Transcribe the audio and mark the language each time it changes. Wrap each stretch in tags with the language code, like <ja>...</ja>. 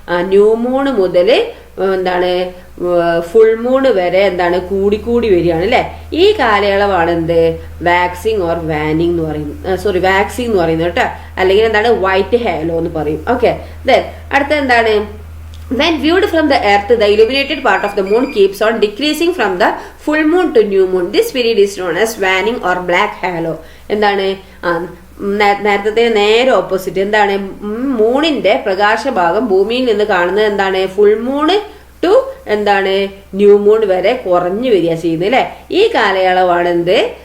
<ml>New Moon മുതൽ എന്താണ് full Moon വരെ എന്താണ് കൂടി വരികയാണ് അല്ലെ. ഈ കാലയളവാണ് എന്ത്? വാക്സിംഗ് ഓർ വാനിങ് എന്ന് പറയുന്നത്, വാക്സിംഗ് എന്ന് പറയുന്നത് കേട്ടോ. അല്ലെങ്കിൽ എന്താണ്? വൈറ്റ് ഹാലോ എന്ന് പറയും. ഓക്കെ, അടുത്ത എന്താണ്?</ml> <en>When viewed from the earth, the illuminated part of the moon keeps on decreasing from the full moon to new moon. This period is known as waning or black halo.</en> <ml>എന്താണ്? നേരത്തെ നേരെ opposite. എന്താണ്? മൂണിന്റെ പ്രകാശഭാഗം ഭൂമിയിൽ നിന്ന് കാണുന്നത് എന്താണ്? Full Moon to എന്താണ്? New moon വരെ കുറഞ്ഞു വരിക ചെയ്യുന്നത് അല്ലെ. ഈ കാലയളവാണ് എന്ത്?</ml>